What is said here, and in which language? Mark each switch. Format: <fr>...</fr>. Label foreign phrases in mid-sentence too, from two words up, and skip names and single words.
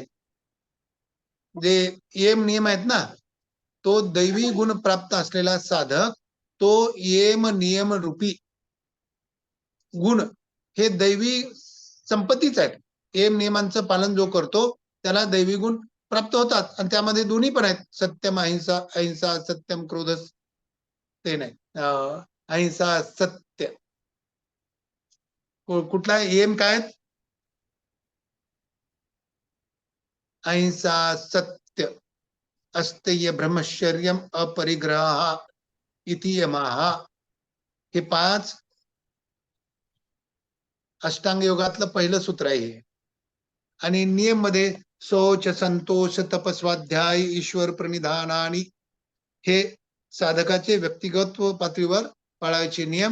<mr>जे यम नियम आहेत ना, तो दैवी गुण प्राप्त असलेला साधक तो यम नियम रूपी गुण हे दैवी संपत्तीच आहेत. यम नियमांचं पालन जो करतो त्याला दैवी गुण प्राप्त होतात आणि त्यामध्ये दोन्ही पण आहेत. सत्यम अहिंसा, अहिंसा सत्यम क्रोध ते नाही, अहिंसा सत्य. कुठला यम काय?</mr> <sa>अहिंसा सत्य अस्तेय ब्रह्मचर्यम अपरिग्रह इति यमः.</sa> <mr>हे 5 अष्टांग योगातलं पहिलं सूत्र आहे. आणि नियम मध्ये शौच, संतोष, तपस्वाध्याय, ईश्वर प्रणिधानानी हे साधकाचे व्यक्तिगत पातळीवर पाळायचे नियम.</mr>